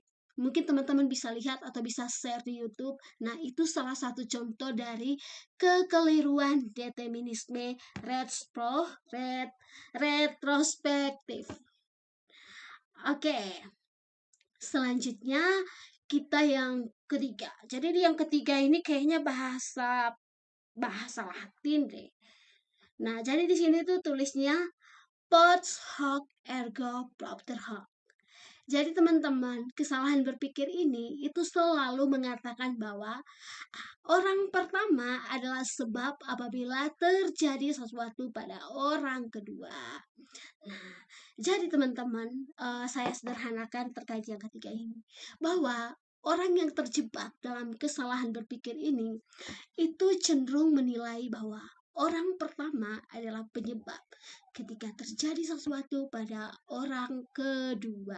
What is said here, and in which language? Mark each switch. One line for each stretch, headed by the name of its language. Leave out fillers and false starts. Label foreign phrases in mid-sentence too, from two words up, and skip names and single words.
Indonesian: Mungkin teman-teman bisa lihat atau bisa share di YouTube. Nah, itu salah satu contoh dari kekeliruan determinisme retrospektif. Oke, selanjutnya kita yang ketiga. Jadi di yang ketiga ini kayaknya bahasa Latin deh. Nah, jadi di sini tuh tulisnya
Latin: post hoc ergo propter hoc.
Indonesian: Jadi teman-teman, kesalahan berpikir ini itu selalu mengatakan bahwa orang pertama adalah sebab apabila terjadi sesuatu pada orang kedua. Nah, jadi teman-teman, saya sederhanakan terkait yang ketiga ini, bahwa orang yang terjebak dalam kesalahan berpikir ini itu cenderung menilai bahwa orang pertama adalah penyebab ketika terjadi sesuatu pada orang kedua.